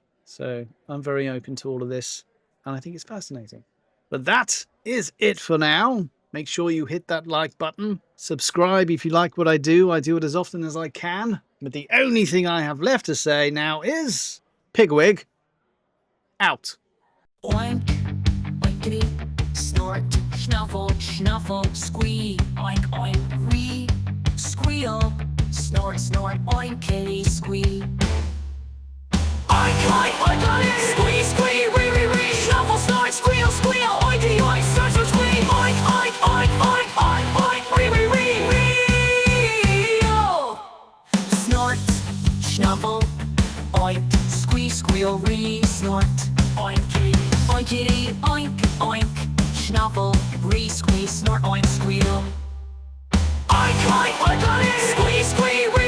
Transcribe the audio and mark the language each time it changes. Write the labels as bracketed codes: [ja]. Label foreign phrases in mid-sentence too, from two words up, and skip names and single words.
[en] So I'm very open to all of this, and I think it's fascinating. But that is it for now. Make sure you hit that like button. Subscribe if you like what I do. I do it as often as I can. But the only thing I have left to say now is Pigwig out. Oink, oinkity, snort, snuffle, snuffle, squee, oink, oink, wee, squeal, snort, snort, oink, kitty, squee. Oink, oink, oink, oink, squee, squee, wee, wee, wee, snuffle, snort, squeal, squeal, oinky, oink, snort, snort, squee, oink, oink, oink, oink, oink, oink, wee, wee, wee, wee, oh. Snort, snuffle, oink, squee, squeal, wee, snort, oinky, oinkity, oink, oink, snuffle, wee, squee, snort, oink, squeal. Oink, oink, oink, oink, squee, squee,